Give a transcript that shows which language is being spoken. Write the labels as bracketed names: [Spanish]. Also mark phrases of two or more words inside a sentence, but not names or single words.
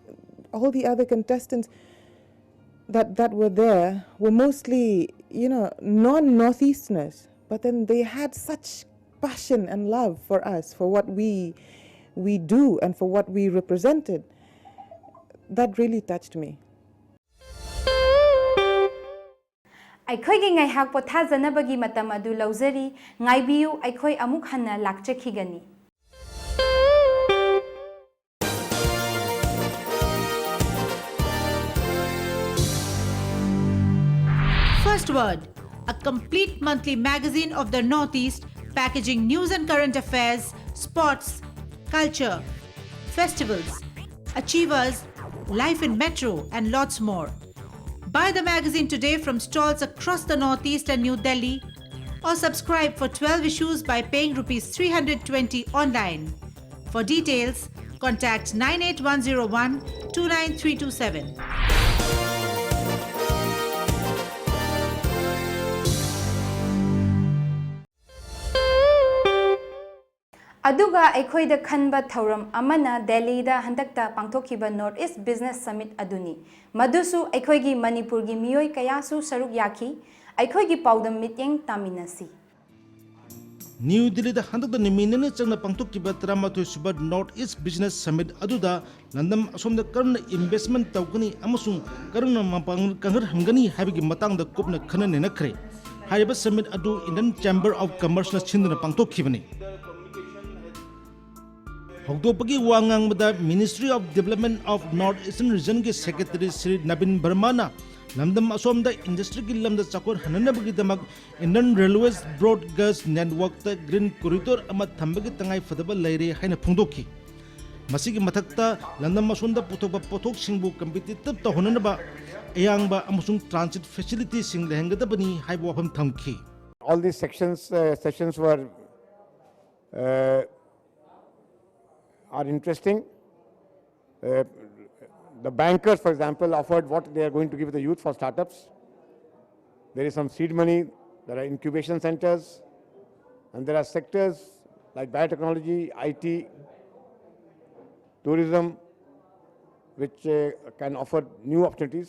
[English] All the other contestants that were there were mostly, you know, non-Northeasterners, but then they had such passion and love for us, for what we do and for what we represented. That really touched me. [Manipuri] ꯑꯩꯈꯣꯏꯒꯤ ꯉꯥꯏꯍꯥꯛ ꯄꯣꯊꯥꯖꯅꯕꯒꯤ ꯃꯇꯝ ꯑꯗꯨ ꯂꯧꯖꯔꯤ. ꯉꯥꯏꯕꯤꯌꯨ, ꯑꯩꯈꯣꯏ ꯑꯃꯨꯛ ꯍꯟꯅ ꯂꯥꯛꯆꯈꯤꯒꯅꯤ. [English] First Word, a complete monthly magazine of the Northeast, packaging news and current affairs, sports, culture, festivals, Achievers, Life in Metro, and lots more. Buy the magazine today from stalls across the Northeast and New Delhi, or subscribe for 12 issues by paying Rs 320 online. For details, contact 98101 29327. [Manipuri] Aduga aikhoida khanba thauram amana Delhi da handakta pangthokhiba North East Business Summit aduni madusu aikhoigi Manipur gi miyoi kayasu saruk yaki aikhoigi paudam mityeng taminasi. New Delhi da handakta niminene changna pangthokhiba 13 suba North East Business Summit aduda landam asomda karna investment tawgani amasung karna mapang kangar hangani habigi matangda kupna khanane nakhre. Hariba summit adu Indian Chamber of Commerce na chindna pangthokhibani. Hogdopagi Wangangda Ministry of Development of North Eastern Region ke Secretary Sri Nabin Burmana Lamdam Asomda Industry ki lamda chakor hananabagi damak Indian Railways [English] Broad Gauge Network [Manipuri] ta [English] Green Corridor [Manipuri] ama thambagi tangai fadaba laire haina phongdokhi. Masigi mathakta Landam Asomda puthokba pothok singbu competitive ta honanaba ayangba amusung [English] transit facility [Manipuri] sing lehengadabani haibo wafam thamki. [English] All these sessions were are interesting. The bankers, for example, offered what they are going to give the youth for startups. There is some seed money, there are incubation centers, and there are sectors like biotechnology, IT, tourism, which can offer new opportunities.